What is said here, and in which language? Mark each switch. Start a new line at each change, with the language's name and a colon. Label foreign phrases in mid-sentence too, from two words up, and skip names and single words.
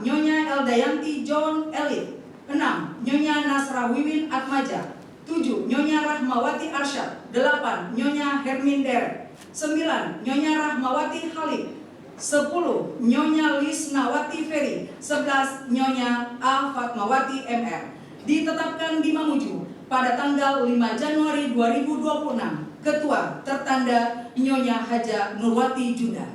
Indonesian: Nyonya Eldayanti John Elit. 6. Nyonya Nasra Wiwin Atmaja. 7. Nyonya Rahmawati Arsyad. 8. Nyonya Hermin Derek. 9. Nyonya Rahmawati Khalid. 10. Nyonya Lisnawati Ferry. 11. Nyonya A. Fatmawati MR. Ditetapkan di Mamuju pada tanggal 5 Januari 2026. Ketua tertanda Nyonya Haja Nurwati Junda.